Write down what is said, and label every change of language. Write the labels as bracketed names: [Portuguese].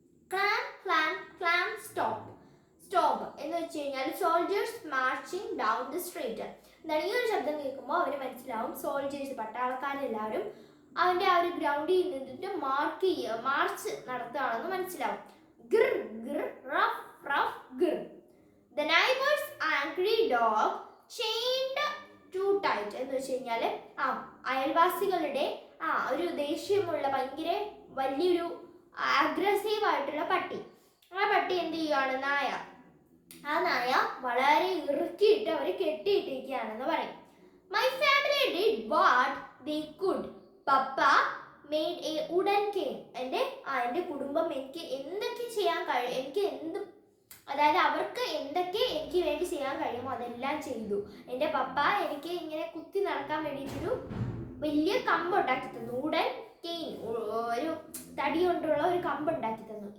[English] clam clam clam stop stop [Malayalam] എന്ന് വെച്ച് കഴിഞ്ഞാൽ [English] Soldiers marching down the street. [Malayalam] എന്താണ്, ഈ ഒരു ശബ്ദം കേൾക്കുമ്പോൾ അവന് മനസ്സിലാവും സോൾജേഴ്സ്, പട്ടാളക്കാരെല്ലാവരും അവൻ്റെ ആ ഒരു ഗ്രൗണ്ടിൽ നിന്നിട്ട് മാർച്ച് നടത്തുകയാണെന്ന് മനസ്സിലാവും. Gir Gir rough rough Gir. [English] The neighbor's angry dog chained too tight. [Malayalam] എന്ന് വെച്ച് കഴിഞ്ഞാൽ അയൽവാസികളുടെ ഒരു ദേഷ്യമുള്ള ഭയങ്കര വലിയൊരു അഗ്രസീവ് ആയിട്ടുള്ള പട്ടി. ആ പട്ടി എന്ത് ചെയ്യുകയാണ്, ആ നായ വളരെ ഇറുക്കിയിട്ട് അവർ കെട്ടിയിട്ടിരിക്കുകയാണെന്ന് പറയും. [English] My family did what they could. Papa made a wooden cane. [Malayalam] എൻ്റെ കുടുംബം എനിക്ക് എന്തൊക്കെ ചെയ്യാൻ കഴിയും, അതായത് അവർക്ക് എന്തൊക്കെ എനിക്ക് വേണ്ടി ചെയ്യാൻ കഴിയുമോ അതെല്ലാം ചെയ്തു. എൻ്റെ പപ്പ എനിക്ക് ഇങ്ങനെ കുത്തി നടക്കാൻ വേണ്ടിയിട്ടൊരു വലിയ കമ്പ് ഉണ്ടാക്കി തന്നു. ഉടൻ കെയിൻ, ഒരു തടി കൊണ്ടുള്ള ഒരു കമ്പ് ഉണ്ടാക്കി തന്നു.